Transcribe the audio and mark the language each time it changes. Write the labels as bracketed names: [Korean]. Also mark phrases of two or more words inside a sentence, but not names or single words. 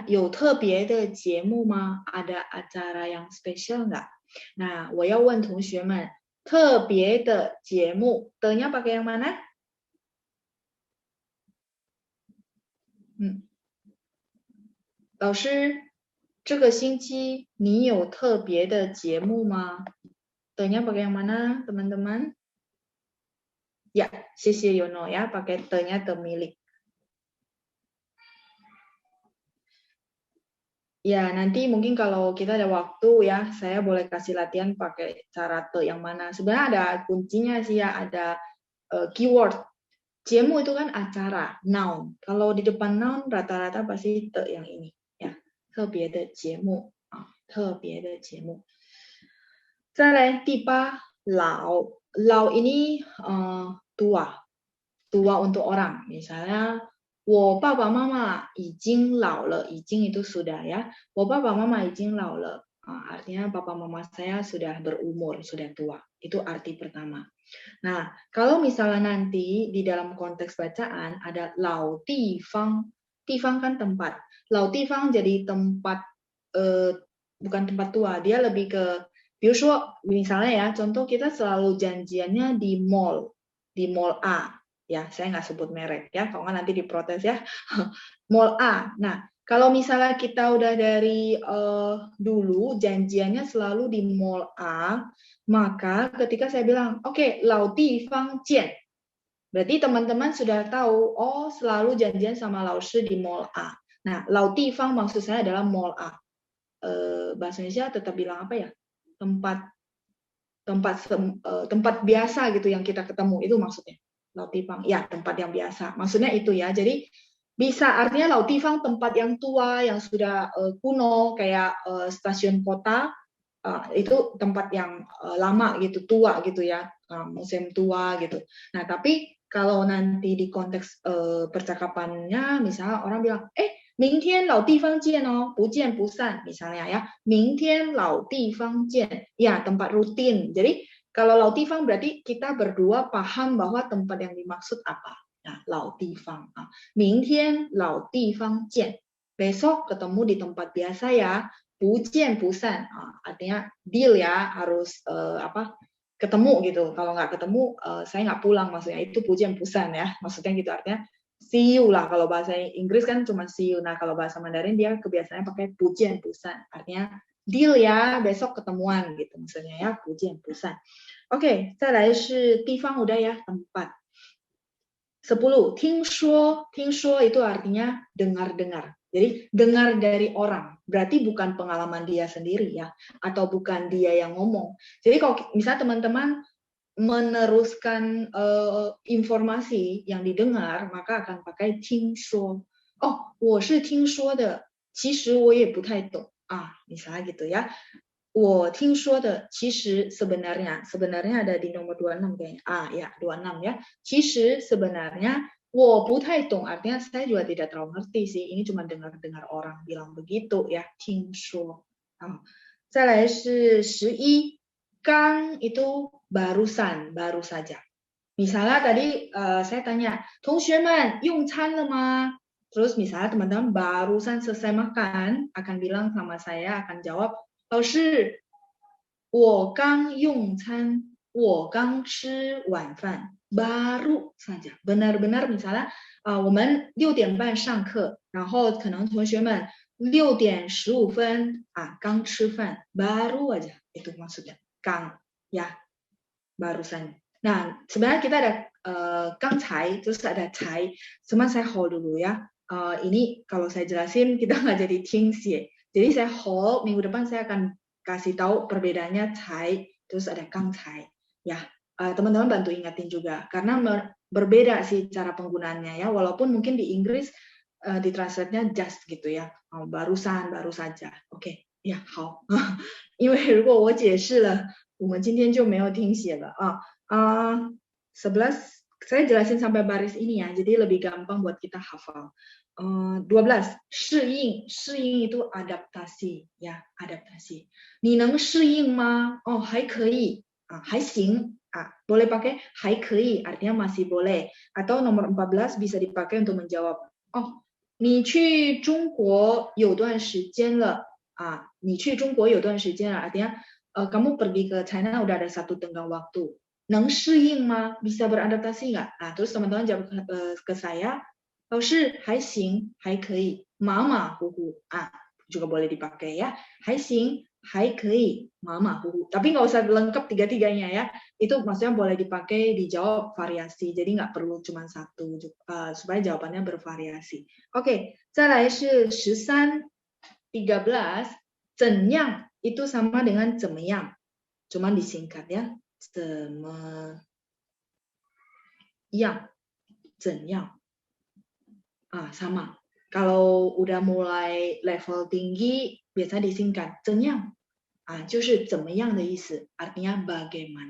[Chinese] 有特别的节目吗 [Indonesian] ada acara yang spesial nggak? Nah, [Chinese] 我要问同学们特别的节目的 [Indonesian] -nya pakai yang mana? [Chinese] 老师，这个星期你有特别的节目吗的-nya [Indonesian] pakai yang mana, teman-teman? Ya, 谢谢 Yono ya, pakai the-nya the milik. Ya, nanti mungkin kalau kita ada waktu ya, saya boleh kasih latihan pakai cara te yang mana. Sebenarnya ada kuncinya sih ya, ada keyword. Jemu itu kan acara, noun. Kalau di depan noun rata-rata pasti te yang ini ya. [Chinese] 特别的节目 特别的节目. 再来第8, [Indonesian] 老 ini tua untuk orang. [Chinese] Misalnya 我爸爸妈妈已经老了, 已经 [Indonesian] itu sudah ya. [Chinese] 我爸爸妈妈已经老了, [Indonesian] artinya papa mama saya sudah berumur, sudah tua. Itu arti pertama. Nah, kalau misalnya nanti di dalam konteks bacaan ada 老地方, 地方 kan tempat. 老地方 jadi tempat, bukan tempat tua, dia lebih ke, 比如说 misalnya ya, contoh kita selalu janjiannya di mall A. Ya, saya nggak sebut merek ya, kalau nggak nanti diprotes ya. Mall A. Nah, kalau misalnya kita udah dari dulu janjiannya selalu di mall A, maka ketika saya bilang, oke, [Chinese] 老地方见, [Indonesian] berarti teman-teman sudah tahu, oh selalu janjian sama 老师 di mall A. Nah, 老地方 maksud saya adalah mall A. Bahasa Indonesia tetap bilang apa ya? Tempat biasa gitu yang kita ketemu, itu maksudnya. [Chinese] 老地方, [Indonesian] ya tempat yang biasa. Maksudnya itu ya. Jadi bisa artinya 老地方 tempat yang tua, yang sudah kuno, kayak stasiun kota, itu tempat yang lama gitu, tua gitu ya, museum tua gitu. Nah, tapi kalau nanti di konteks percakapannya, misalnya orang bilang, [Chinese] 明天老地方见哦，不见不散 [Indonesian] misalnya ya. [Chinese] 明天老地方见, [Indonesian] ya tempat rutin. Jadi kalau 老地方 berarti kita berdua paham bahwa tempat yang dimaksud apa. Nah, [Chinese] 老地方 明天老地方见. [Indonesian] Besok ketemu di tempat biasa ya. [Chinese] 不见不散, [Indonesian] artinya deal ya, harus ketemu gitu. Kalau nggak ketemu, saya nggak pulang maksudnya. Itu 不见不散 ya. Maksudnya gitu, artinya [English] see you [Indonesian] lah. Kalau bahasa Inggris kan cuma [English] see you. [Indonesian] Nah, kalau bahasa Mandarin dia kebiasaannya pakai 不见不散. Artinya deal ya, besok ketemuan gitu maksudnya ya, [Chinese] 不见不散. [Indonesian] Oke, [Chinese] 再来是地方 [Indonesian] udah ya, tempat. 10, 听说 itu artinya dengar-dengar. Jadi dengar dari orang, berarti bukan pengalaman dia sendiri ya, atau bukan dia yang ngomong. Jadi kalau misalnya teman-teman meneruskan informasi yang didengar, maka akan pakai 听说. [Chinese] Oh, 我是听说的，其实我也不太懂啊, [Indonesian] misalnya gitu ya. [Chinese] 我听说的，其实 [Indonesian] sebenarnya ada di nomor 26 kayaknya. Ya 26 ya. 其实 sebenarnya [Chinese] 我不太懂 [Indonesian] artinya saya juga tidak terlalu ngerti sih. Ini cuma dengar-dengar orang bilang begitu ya. [Chinese] 听说.再来是11. [Indonesian] 刚 itu barusan, baru saja. Misalnya tadi saya tanya, [Chinese] 同学们用餐了吗? [Indonesian] Terus misalnya teman-teman barusan selesai makan, akan bilang sama saya, akan jawab, [Chinese] 老师，我刚用餐，我刚吃晚饭 ， [Indonesian] baru saja. Benar-benar misalnya, [Chinese] 我们6点半上课，然后可能同学们6点15分刚吃饭 ， [Indonesian] baru aja itu maksudnya. Kang, ya, barusan. Nah, sebenarnya kita ada 刚才, terus ada 才, cuma saya hold dulu ya. Ini kalau saya jelasin kita nggak jadi 听写. Jadi saya hold, minggu depan saya akan kasih tahu perbedaannya 才, terus ada 刚才. Ya, teman-teman bantu ingatin juga, karena berbeda sih cara penggunaannya ya. Walaupun mungkin di Inggris di translate-nya just gitu ya, barusan, baru saja. Oke, ya, [Chinese] 好. 因为如果我解释了，我们今天就没有听写了啊。 [Indonesian] 11 saya jelasin sampai baris ini ya, jadi lebih gampang buat kita hafal. 12 适应 itu adaptasi ya, adaptasi. [Chinese] 你能适应吗? Oh, 还可以, 还行, [Indonesian] boleh pakai [Chinese] 还可以 [Indonesian] artinya masih boleh. Atau nomor 14 bisa dipakai untuk menjawab. [Chinese] Oh, 你去中国有段时间了. 你去中国有段时间了 [Indonesian] artinya kamu pergi ke China udah ada satu tenggang waktu. [Chinese] 能适应吗? [Indonesian] Bisa beradaptasi nggak? Terus teman-teman jawab ke saya, [Chinese] 老师还行还可以马马虎虎 [Indonesian] juga boleh dipakai ya, [Chinese] 还行还可以马马虎虎, [Indonesian] tapi nggak usah lengkap tiga-tiganya ya, itu maksudnya boleh dipakai dijawab variasi, jadi nggak perlu cuma satu, supaya jawabannya bervariasi. Oke, [Chinese] 再来是13 13 怎样 [Indonesian] itu sama dengan [Chinese] 怎么样, [Indonesian] cuman disingkat ya, [Chinese] 怎么样 怎样. [Indonesian] Sama. Kalau udah mulai level tinggi, biasa disingkat [Chinese] 怎样, 就是怎么样的意思, [Indonesian] artinya bagaimana.